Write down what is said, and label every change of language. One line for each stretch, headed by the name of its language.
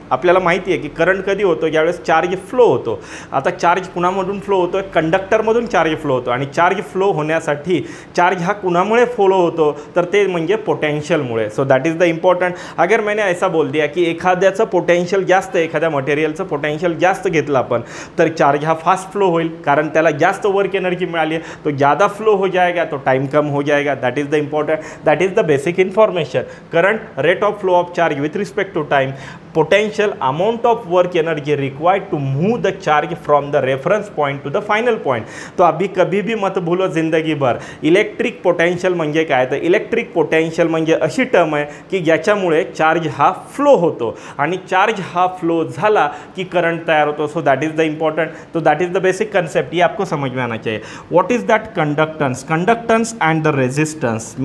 Marathi: आपल्याला माहिती आहे की करंट कधी होतो, ज्यावेळेस चार्ज फ्लो होतो. आता चार्ज कुणामधून फ्लो होतो, कंडक्टरमधून चार्ज फ्लो होतो आणि चार्ज फ्लो होण्यासाठी चार्ज हा कुणामुळे फ्लो होतो तर ते म्हणजे पोटेंशियलमुळे.
English: So that is the important.
Hindi: अगर मैंने ऐसा बोल दिया की
Marathi: एखाद्याचं पोटेंशियल जास्त, एखाद्या मटेरियलचं पोटेंशियल जास्त घेतलं आपण तर चार्ज हा फास्ट फ्लो होईल कारण त्याला जास्त वर्क एनर्जी मिळाली आहे.
Hindi: तो ज़्यादा फ्लो हो जाएगा
English: तो टाइम कम हो जाएगा. That is the important, that is the basic information. Current, rate of flow of charge with respect to time, potential amount of work energy required to move the charge from the reference point to the final point.
Hindi: तो अभी कभी भी मत भूलो जिंदगी भर,
Marathi: electric potential म्हणजे काय, तर इलेक्ट्रिक पोटेंशियल म्हणजे अशी टर्म आहे की ज्याच्यामुळे चार्ज हा फ्लो होतो आणि चार्ज हा फ्लो झाला की करंट तयार होतो.
English: so that is the important, तो that is the basic concept,
Hindi: ये आपको समझ में आना चाहिए.
English: What is that conductance, conductance and the resistance.